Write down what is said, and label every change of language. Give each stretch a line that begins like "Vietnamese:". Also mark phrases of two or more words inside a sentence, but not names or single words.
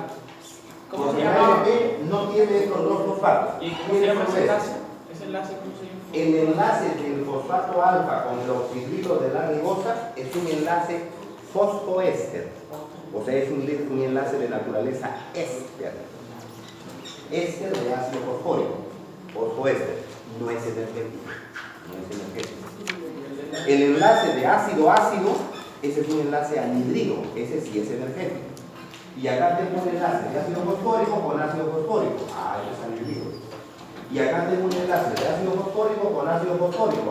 Spanish: ¿Cómo Porque se el llama? AMP no tiene estos dos fosfatos. ¿Y cómo se llama ese enlace? ¿Ese enlace cómo se llama? El enlace del fosfato alfa con el oxidrilo de la ribosa es un enlace fosfoéster. O sea, es un enlace de naturaleza éster. Éster de ácido fosfórico. Fosfoéster. No es energético. No es energético. El enlace de ácido-ácido, ese es un enlace anhidrido. Ese sí es energético. Y acá tengo un enlace de ácido fosfórico con ácido fosfórico. Ah, ese es anhidrido. Y acá tengo un enlace de ácido fosfórico con ácido fosfórico.